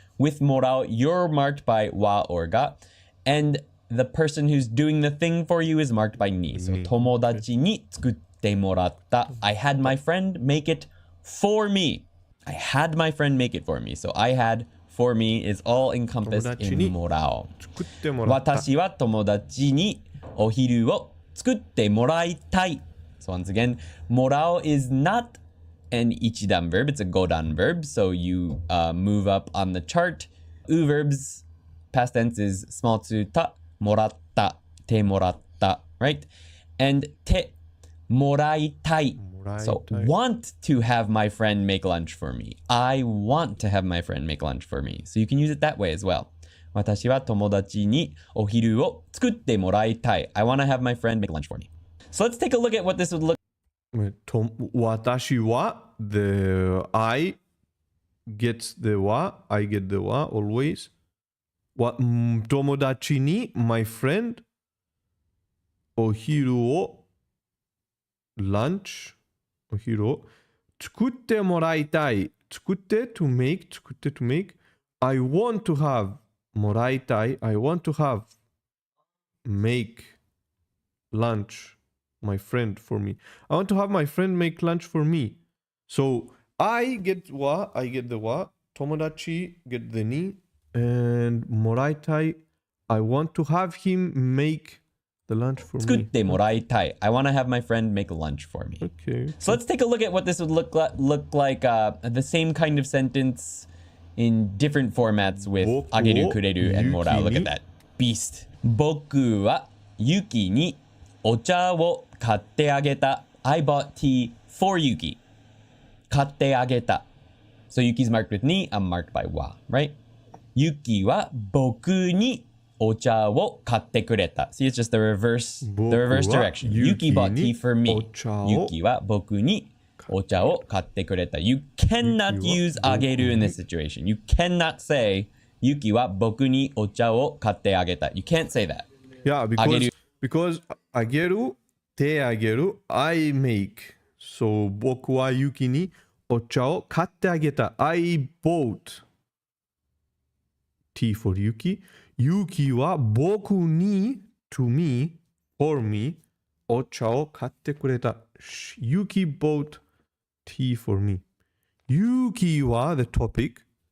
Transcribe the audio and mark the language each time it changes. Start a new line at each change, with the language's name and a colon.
English: With morao, you're marked by wa or ga. And the person who's doing the thing for you is marked by ni. So
Japanese: tomodachi ni tsukutte moratta.
English: I had my friend make it for me. I had my friend make it for me. So I had for me is all encompassed in morao.
Japanese: Watashi wa tomodachi ni お昼を作ってもらいたい.
English: So once again, もらう is not an ichidan verb, it's a godan verb, so you move up on the chart. U verbs, past tense is small to ta, もらった, te もらった, right? And te, もらいたい. So want to have my friend make lunch for me. I want to have my friend make lunch for me. So you can use it that way as well.
Japanese: 私は友達にお昼を作ってもらいたい.
English: I want to have my friend make lunch for me. So let's take a look at what this would look like. 私は the I gets the wa, I get the wa always.
Japanese: 友達に
English: my friend
Japanese: お昼を lunch お昼を作ってもらいたい。
English: 作って to make 作って to make. I want to have もらいたい。 I want to have make lunch my friend for me. I want to have my friend make lunch for me. So I get wa, I get the wa. 友達 get the ni. And もらいたい I want to have him make the lunch for
Japanese: 作っ
English: me.
Japanese: てもらいたい.
English: I want to have my friend make lunch for me. Okay. So let's take a look at what this would look like the same kind of sentence in different formats with
Japanese: 僕を
English: ageru, kureru, and もらう. Look at that. Beast.
Japanese: 僕はユキにお茶を買ってあげた.
English: I bought tea for Yuki.
Japanese: 買ってあげた.
English: So Yuki's marked with ni, I'm marked by wa, right?
Japanese: ユキは僕にお茶を買ってくれた.
English: See, it's just the reverse direction. Yuki bought tea for me.
Japanese: ユキは僕にお茶を買ってくれた.
English: You cannot use あげる in this situation. You cannot say
Japanese: ユキは僕にお茶を買ってあげた.
English: You can't say that. Yeah, because あげる手あげる I make.
Japanese: So 僕はユキにお茶を買ってあげた.
English: I bought tea for Yuki.
Japanese: Yuki は僕に
English: to me, for me
Japanese: お茶を買ってくれた.
English: Yuki bought tea for me. Yuki は the topic.